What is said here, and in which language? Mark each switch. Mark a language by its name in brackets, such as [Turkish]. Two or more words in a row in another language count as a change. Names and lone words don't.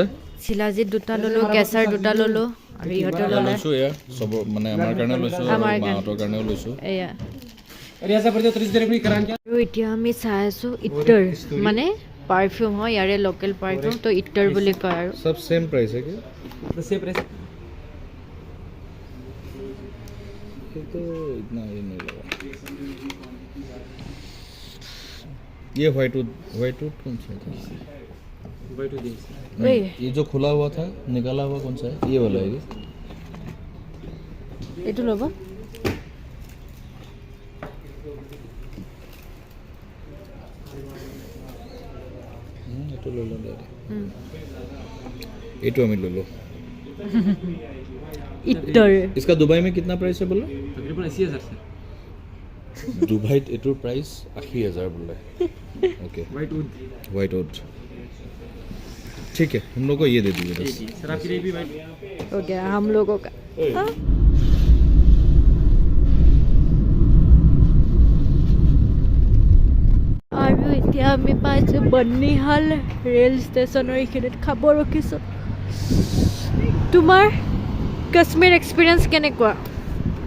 [Assamese] শিলাজিত 2টা ল'লোঁ, কেশৰ 2টা ল'লোঁ, আৰু ইহঁতে ল'লে লৈছোঁ এয়া চব, মানে আমাৰ কাৰণেও লৈছোঁ, মাহঁতৰ কাৰণেও লৈছোঁ। এয়া। আৰু এতিয়া আমি চাই আছোঁ ইটৰ, মানে পাৰফিউম হয়, ইয়াৰে [English] local perfume, [Assamese] তো ইটৰ বুলি কয়। আৰু [Hindi] सब [English] same price [Hindi] है क्या? [English] same price. [Hindi] तो इतना ये नहीं लगा। ये [English] white wood [Hindi] कौन सा था? नहीं, ये जो खुला हुआ था निकाला हुआ कौन सा है? ये वाला है। [Assamese] এইটো ল'ব। এইটো লৈ লওঁ দাদা, এইটো আমি লৈ লওঁ। ইটৰ [Hindi] इसका दुबई में कितना प्राइस है बोला? तकरीबन 80,000 सर। दुबई एटूर प्राइस 80,000 बोला है। ओके, [English] white wood [Hindi] ठीक है, हम लोग को ये दे दीजिए बस। सर आपके लिए भी वाइट हो गया हम लोगों का। [Assamese] আৰু এতিয়া আমি পাইছোঁ বৰ্ণিহাল [English] rail station [Assamese] এইখিনিত খাব ৰখিছোঁ। তোমাৰ কাশ্মীৰ এক্সপিৰিয়েঞ্চ কেনেকুৱা?